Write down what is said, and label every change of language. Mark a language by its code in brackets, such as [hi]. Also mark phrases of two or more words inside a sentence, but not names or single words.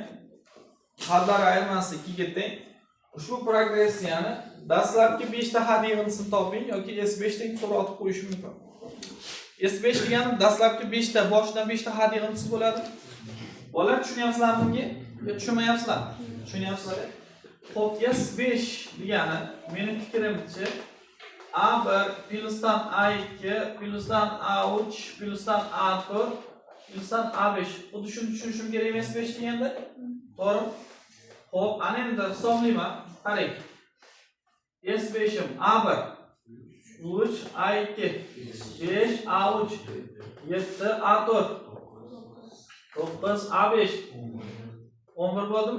[uz] Hadlar ayirmasi 2 ga teng. Ushbu progressiyani dastlabki 5 ta had yig'indisini toping yoki S5 dagi so'roqni qo'yish mumkin. S5 degani dastlabki 5 ta, boshidan 5 ta had yig'indisi bo'ladi. Bolalar tushunyapsizlarmi bunga? Yo tushunmayapsizlar? Tushunyapsizlar? Xo'p, S5 degani mening fikrimcha A1 plyusdan A2 plyusdan A3 plyusdan A4 plyusdan A5. Xuddi shuni tushunishim kerak emas S5 deganda? To'g'ri? Xo'p, ana endi hisoblayman. Qarang. S5im A1 3 A2 5 A3 7 A4 9 A5 11 bo'ldimi?